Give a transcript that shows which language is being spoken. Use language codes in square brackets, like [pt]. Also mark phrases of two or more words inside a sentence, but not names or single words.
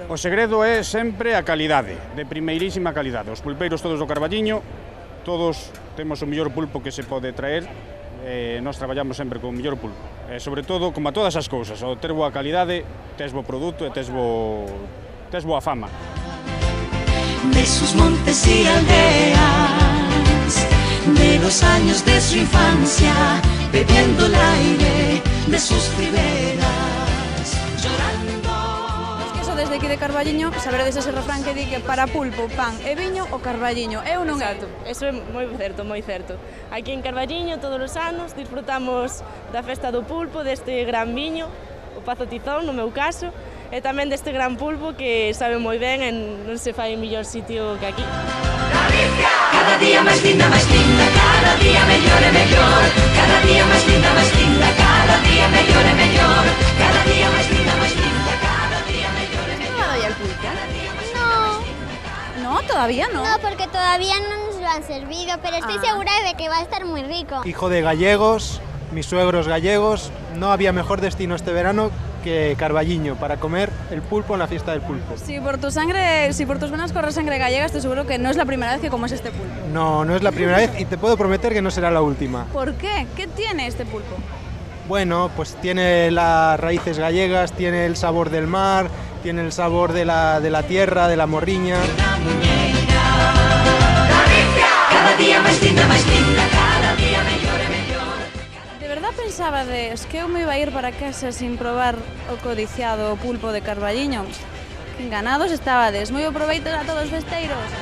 [gl] O segredo é sempre a calidade, de primeirísima calidade. Os pulpeiros todos do Carballiño, todos temos o mellor pulpo que se pode traer. Nós traballamos sempre con o mellor pulpo. Sobre todo, como a todas as cousas, ao ter boa calidade, tes bo produto e tes boa fama. [es] De sus montes y aldeas, de los años de su infancia, bebiendo el aire de sus riberas, llorando. [gl] Desde aquí de Carballiño, saberedes ese refrán que di que para pulpo, pan e viño, o Carballiño. Eu non é. Exacto, eso é moi certo, moi certo. Aquí en Carballiño, todos os anos, disfrutamos da festa do pulpo, deste gran viño, o Pazo Tizón, no meu caso, e tamén deste gran pulpo que sabe moi ben e non se fai en mellor sitio que aquí. Galicia! Cada día máis linda, cada día mellor e mellor, cada día máis linda, cada día mellor e mellor, cada día máis linda, cada día mellor e mellor. [es] ¿No va a dar el pulpo? No. todavía no. No, porque todavía no nos lo han servido, pero estoy segura de que va a estar muy rico. Hijo de gallegos, mis suegros gallegos, no había mejor destino este verano que Carballiño para comer el pulpo en la fiesta del pulpo. Si por tu sangre, si por tus venas corre sangre gallega, estoy seguro que no es la primera vez que comes este pulpo. No, no es la primera vez y te puedo prometer que no será la última. ¿Por qué? ¿Qué tiene este pulpo? Bueno, pues tiene las raíces gallegas, tiene el sabor del mar, tiene el sabor de la tierra, de la morriña. [gl] Cada día máis linda, cada día mellor e mellor. De verdad pensabades que eu me iba a ir para casa sin probar o codiciado pulpo de Carballiño? Que enganados estabades. Moi aproveitos a todos festeiros.